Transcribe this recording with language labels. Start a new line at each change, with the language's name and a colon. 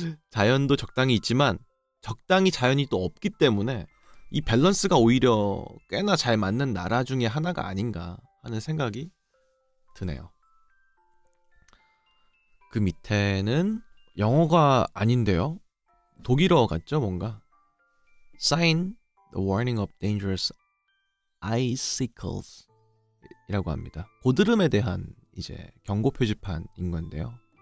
Korean: 자연도 적당히 있지만 적당히 자연이 또 없기 때문에 이 밸런스가 오히려 꽤나 잘 맞는 나라 중에 하나가 아닌가 하는 생각이 드네요. 그 밑에는 영어가 아닌데요. 독일어 같죠, 뭔가.
English: Sign the warning of dangerous icicles
Korean: 이라고 합니다. 고드름에 대한 이제 경고 표지판인 건데요.